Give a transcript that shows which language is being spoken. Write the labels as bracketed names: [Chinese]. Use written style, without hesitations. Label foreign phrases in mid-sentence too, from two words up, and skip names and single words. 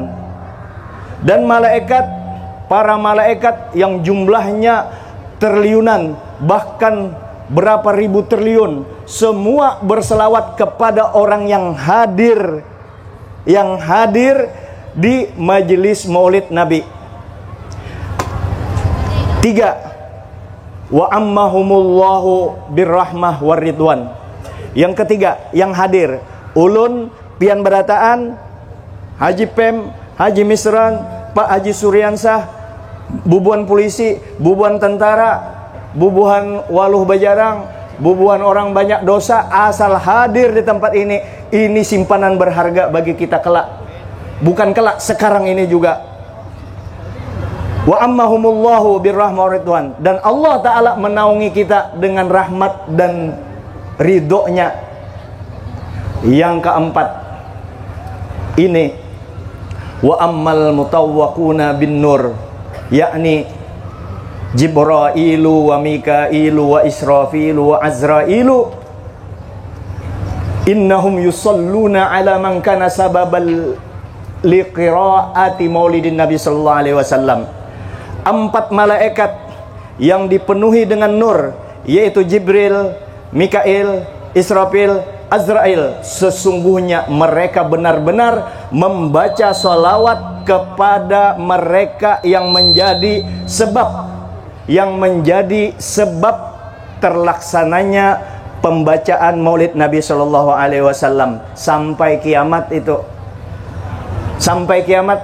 [Indonesian] Dan malaikat, para malaikat yang jumlahnya triliunan, bahkan berapa ribu triliun, semua berselawat kepada orang yang hadir di majelis Maulid Nabi. [Arabic] Tiga, وعمّهم الله بالرحمة والرضوان. [Indonesian] Yang ketiga, yang hadir, [Banjar] ulun, pian berataan, [Indonesian] Haji Pem, Haji Misran, Pak Haji Suryansah, bubuhan polisi, bubuhan tentara, bubuhan waluh bajarang, bubuhan orang banyak dosa, asal hadir di tempat ini simpanan berharga bagi kita kelak. Bukan kelak, sekarang ini juga. [Arabic] وعمّهم الله بالرحمة والرضوان, [Indonesian] dan Allah Ta'ala menaungi kita dengan rahmat dan ridhonya. Yang keempat ini, [Arabic] وأمّا المطوّقون بالنور، يعني جبرائيل وميكائيل وإسرافيل وعزرائيل، إنّهم يصلّون على من كان سببا لقراءة مولد النبي صلى الله عليه وسلم. [Indonesian] 4 malaikat yang dipenuhi dengan nur, yaitu Jibril, Mikail, Israfil, Azrail, sesungguhnya mereka benar-benar membaca salawat kepada mereka yang menjadi sebab terlaksananya pembacaan Maulid Nabi [Arabic] صلى الله عليه وسلم [Indonesian] sampai kiamat itu, sampai kiamat.